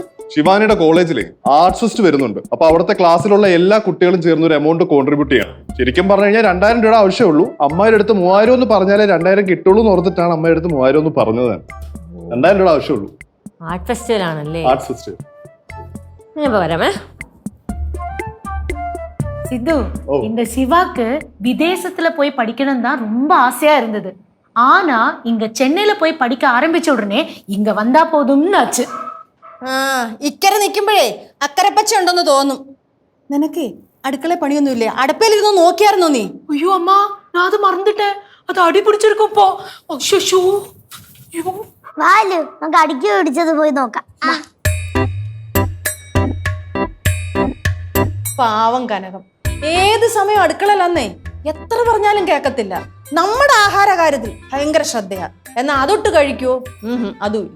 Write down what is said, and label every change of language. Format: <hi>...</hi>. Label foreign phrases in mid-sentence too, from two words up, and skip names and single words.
<ml>ശിവാനിയുടെ കോളേജിലെ</ml> <en>arts fest</en> <ml>വരുന്നുണ്ട്. അപ്പൊ അവിടുത്തെ ക്ലാസ്സിലുള്ള എല്ലാ കുട്ടികളും ചേർന്ന് ഒരു</ml> <en>amount contribute</en> <ml>ചെയ്യണം. ശരിക്കും പറഞ്ഞു കഴിഞ്ഞാൽ 2000 രൂപ ആവശ്യമുള്ളൂ. അമ്മയുടെ അടുത്ത് 3000 എന്ന് പറഞ്ഞാലേ 2000 കിട്ടുള്ളൂ എന്ന് ഓർത്തിട്ടാണ് അമ്മയുടെ അടുത്ത് 3000 എന്ന് പറഞ്ഞത്. 2000 രൂപ ആവശ്യമുള്ളൂ.</ml> <en>art festival</en> <ml>ആണല്ലേ?</ml> <en>arts festival.</en> <ml>ഞാൻ വരാമേ.</ml> <ta>சித்து, இந்த சிவாக்கு விதேசத்துல போய் படிக்கணும் தான் ரொம்ப ஆசையா இருந்தது. ஆனா இங்க சென்னையில போய் படிக்க ஆரம்பிச்ச உடனே இங்க வந்தா போதும்னு ஆச்சு.</ta> <ml>ഇക്കരെ നിൽക്കുമ്പോഴേ അക്കരെ പച്ച ഉണ്ടെന്ന് തോന്നും. നിനക്ക് അടുക്കള പണിയൊന്നുമില്ലേ? അടുപ്പയിലിരുന്ന് നോക്കിയായിരുന്നോ നീ?</ml> <ta>ஐயோ அம்மா, நான் அது மறந்துட்டேன். அது அடி பிடிச்சிருக்கும் இப்போ. அச்சோ.</ta> <ml>വാലു, നമുക്ക് അടിക്ക് പിടിച്ചത് പോയി നോക്കാം. പാവം കനകം ഏത് സമയം അടുക്കളയിലന്നേ. എത്ര പറഞ്ഞാലും കേക്കത്തില്ല. നമ്മുടെ ആഹാര കാര്യത്തിൽ ഭയങ്കര ശ്രദ്ധയാ. എന്നാ അതൊട്ട് കഴിക്കുവോ? അതുമില്ല.</ml>